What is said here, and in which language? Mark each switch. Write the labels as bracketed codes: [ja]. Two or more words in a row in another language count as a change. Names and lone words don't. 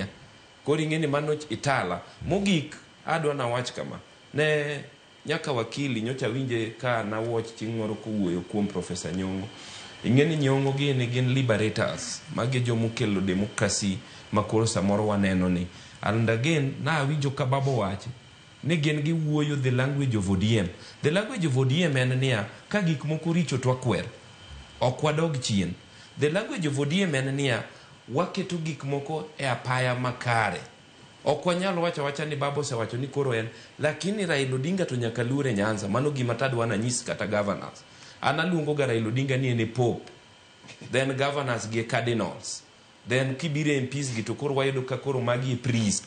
[luo] Kori ing'eni mano itala. Mogik adwa na wach kama. Ne nyaka wakili nyocha winje ka na watch ching'oro kuwuoyo kuom Professor Nyong'o. Ing'eni Nyong'o gin liberators magi jomukelo demokrasi makoro samoro waneno ni. [en] And again [luo] na winjo ka babo wache ni gin gi wuoyo [en] the language of ODM. The language of ODM [luo] en niya ka gik moko richo to akwer ok wadog chien. [en] The language of ODM [luo] en niya waketo gik moko e apaya makare. Ok wanyalo wacha ni babo se wacho ni koro en lakini Raila Odinga to nyaka lure Nyanza mano gima tadwa na nyis kata governors. Analuongo ga Raila Odinga ni ene pope, [en] then governors [luo] gi cardinals, then kibire MPs gi to koro wayudo ka koro magi priest.